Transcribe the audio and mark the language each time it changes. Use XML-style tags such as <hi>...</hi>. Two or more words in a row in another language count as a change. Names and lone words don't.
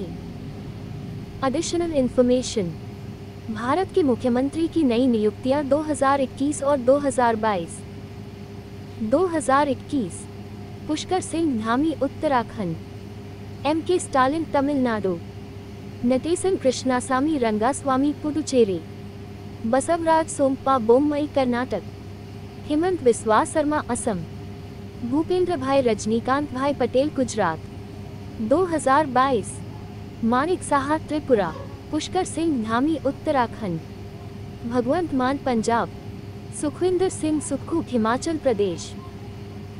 <en>additional information.</en> <hi>भारत के मुख्यमंत्री की नई नियुक्तियां 2021 और 2022। 2021 पुष्कर सिंह धामी उत्तराखंड, MK स्टालिन तमिलनाडु, नटेसन कृष्णासामी रंगास्वामी पुडुचेरी, बसवराज सोमप्पा बोम्मई कर्नाटक, हेमंत बिस्वा शर्मा असम, भूपेंद्र भाई रजनीकांत भाई पटेल गुजरात। 2022 मानिक साहा त्रिपुरा, पुष्कर सिंह धामी उत्तराखंड, भगवंत मान पंजाब, सुखविंदर सिंह सुक्खू हिमाचल प्रदेश।</hi>